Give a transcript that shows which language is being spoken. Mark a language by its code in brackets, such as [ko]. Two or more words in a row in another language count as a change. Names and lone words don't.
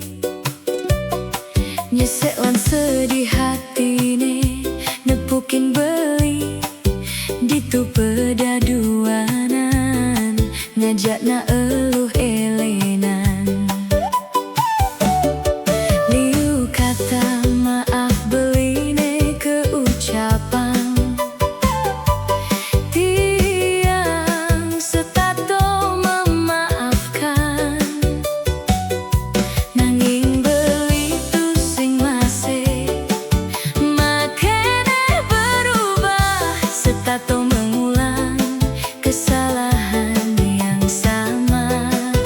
[ban] Nyesek lan sedih hatine nepukin beli. Ditu pedaduanan ngajak na eluh elenan. Liu kata maaf beline keucapan. Tiang setato memaafkan. Nanging beli tu sing masih makene berubah. [id] Setato mengulang kesalahan yang sama.